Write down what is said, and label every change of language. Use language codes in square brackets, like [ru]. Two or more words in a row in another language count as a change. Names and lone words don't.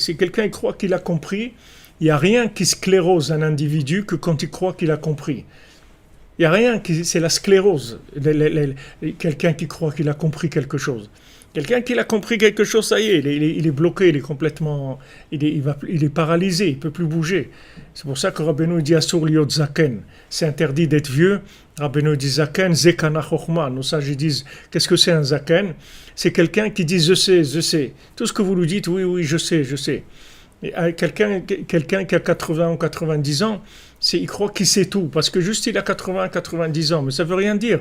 [fr] Si quelqu'un il croit qu'il a compris, il n'y a rien qui sclérose un individu que quand il croit qu'il a compris. Il n'y a rien, c'est la sclérose. Quelqu'un qui croit qu'il a compris quelque chose. Quelqu'un qui a compris quelque chose, ça y est, il est bloqué, il est complètement, il est paralysé, il ne peut plus bouger. C'est pour ça que Rabbeinu dit [he] אסור להיות זקן. [fr] C'est interdit d'être vieux. Rabbeinu dit [he] זקן, זקנה חכמה. [fr] Nos sages disent, qu'est-ce que c'est un zaken? C'est quelqu'un qui dit je sais. Tout ce que vous lui dites, oui, je sais. Et quelqu'un qui a 80 ou 90 ans, il croit qu'il sait tout, parce que juste il a 80, 90 ans, mais ça ne veut rien dire.